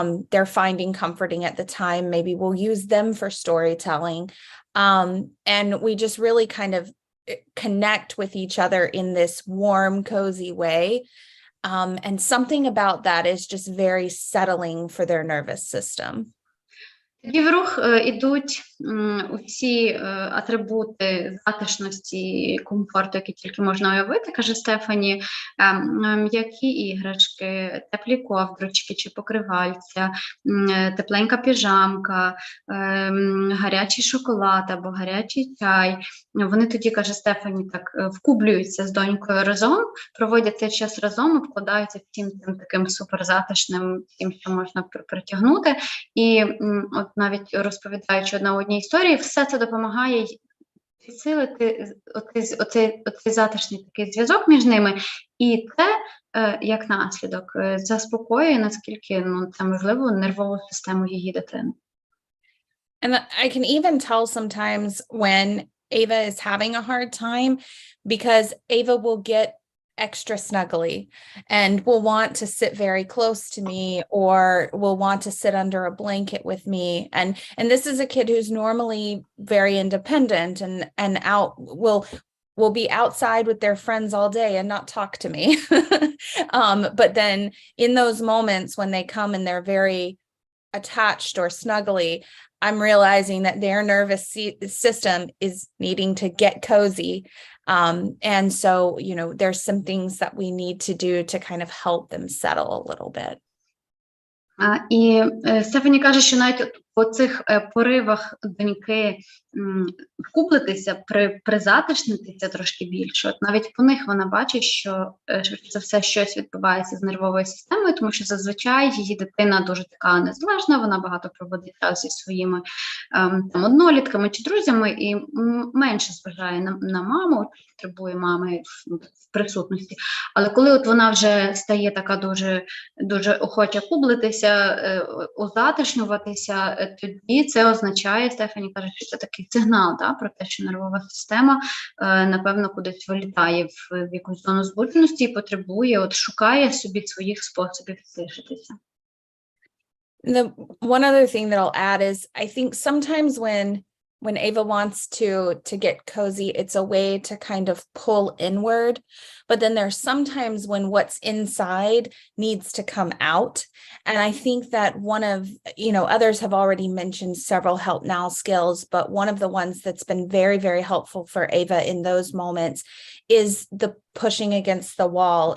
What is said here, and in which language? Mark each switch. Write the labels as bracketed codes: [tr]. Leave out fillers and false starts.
[en] they're finding comforting at the time, maybe we'll use them for storytelling, and we just really kind of connect with each other in this warm, cozy way. And something about that is just very settling for their nervous system. [uk] Тоді в рух ідуть усі атрибути затишності, комфорту, які тільки можна уявити, каже Стефані, м'які іграшки, теплі ковдрочки чи покривальця, тепленька піжамка, гарячий шоколад або гарячий чай. Вони тоді, каже Стефані, так вкублюються з донькою разом, проводять цей час разом і вкладаються всім цим таким суперзатишним, тим, що можна притягнути. І от навіть розповідаючи одна одній історії, все це допомагає підсилити оцей затишний такий зв'язок між ними, і це, як наслідок, заспокоює, наскільки це можливо, нервову систему її дитини. [en] And I can even tell sometimes when Ava is having a hard time, because Ava will get extra snuggly and will want to sit very close to me, or will want to sit under a blanket with me. And this is a kid who's normally very independent and will be outside with their friends all day and not talk to me. But then in those moments when they come and they're very attached or snuggly, I'm realizing that their nervous system is needing to get cozy. And so, there's some things that we need to do to kind of help them settle a little bit. [uk] І Стефані каже, що навіть по цих поривах доньки вкублитися, призатишнитися трошки більше, от навіть по них вона бачить, що це все щось відбувається з нервовою системою, тому що зазвичай її дитина дуже така незалежна, вона багато проводить час зі своїми однолітками чи друзями і менше зважає на маму, потребує мами в присутності. Але коли от вона вже стає така дуже, дуже охоча кублитися, узатишнюватися, тоді це означає, Стефані каже, що це такий сигнал, про те, що нервова система, напевно, кудись вилітає в якусь зону збудженості і потребує, шукає собі своїх способів стишитися. [en] One other thing that I'll add is, I think sometimes when Ava wants to get cozy, it's a way to kind of pull inward. But then there's sometimes when what's inside needs to come out. And I think that one of, others have already mentioned several help now skills, but one of the ones that's been very, very helpful for Ava in those moments is the pushing against the wall.